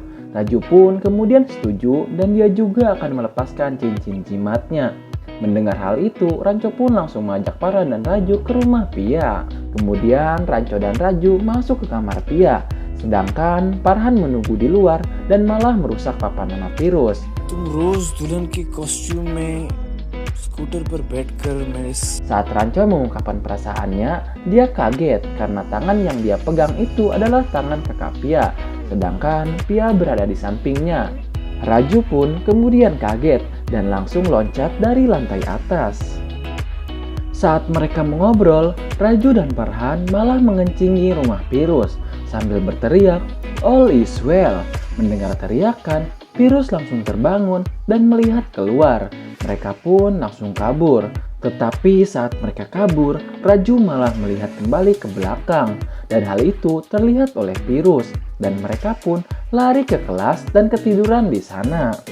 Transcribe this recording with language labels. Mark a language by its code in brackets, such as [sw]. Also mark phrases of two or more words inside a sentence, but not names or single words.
[id] Raju pun kemudian setuju dan dia juga akan melepaskan cincin jimatnya. Mendengar hal itu, Ranco pun langsung mengajak Farhan dan Raju ke rumah Pia. Kemudian Ranco dan Raju masuk ke kamar Pia, sedangkan Farhan menunggu di luar dan malah merusak papan nama Pirus. [hi] तुम रोज दुल्हन के कॉस्ट्यूम में स्कूटर पर बैठकर मैं [id] Saat Ranco mengungkapkan perasaannya, dia kaget karena tangan yang dia pegang itu adalah tangan kakak Pia, sedangkan Pia berada di sampingnya. Raju pun kemudian kaget dan langsung loncat dari lantai atas. Saat mereka mengobrol, Raju dan Farhan malah mengencingi rumah Pirus sambil berteriak, [en] "All is well." [id] Mendengar teriakan, Pirus langsung terbangun dan melihat keluar. Mereka pun langsung kabur. Tetapi saat mereka kabur, Raju malah melihat kembali ke belakang. Dan hal itu terlihat oleh Pirus. Dan mereka pun lari ke kelas dan ketiduran di sana.